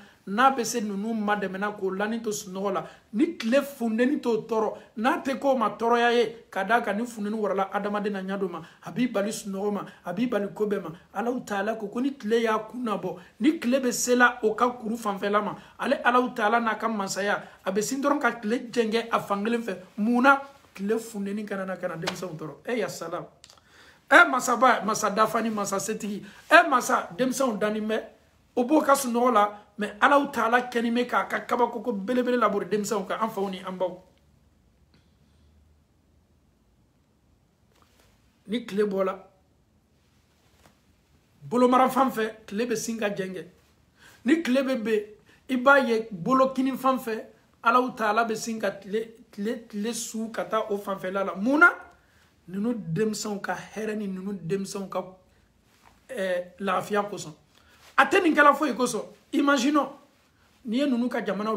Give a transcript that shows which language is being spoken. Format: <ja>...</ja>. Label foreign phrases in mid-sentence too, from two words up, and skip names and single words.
<bm>n'a bɛ se ninnu ma dɛmɛna k'o lani to sunɔgɔ la ni tile funteni t'o tɔɔrɔ n'a tɛ k'o ma tɔɔrɔya ye ka d'a kan ni funteni warala adamaden na ɲɛ dɔ ma a b'i bali sunɔgɔ ma a b'i bali ko bɛɛ ma Alahu Taala ko ni tile y'a kun nabɔ ni tile bɛ sela o ka kuru fanfɛla ma ale Alahu Taala n'a ka masaya a bɛ sin dɔrɔn ka tile jɛngɛ a fankelen fɛ mun na tile funteni kana na ka na denmisɛnw tɔɔrɔ ya salam masaba masa dafani masa setigi masa denmisɛnw dani bɛ o b'o ka sunɔgɔ la mais Alahu Taala kɛni bɛ k'a ka kabakoko belebele labori denmisɛnw kan an faw ni an baw ni tile bɔla bolomara fan fɛ tile bɛ sin ka jɛngɛ ni tile bɛ ben i b'a ye bolokini fan fɛ Alahu Taala bɛ sin ka tile su ka taa o fanfɛla la mun na ninnu denmisɛnw ka hɛrɛ ni ninnu denmisɛnw ka lafiya kosɔn a tɛ nin kɛla foyi kosɔn imaginons n'i ye ninnu ka jamanaw</bm>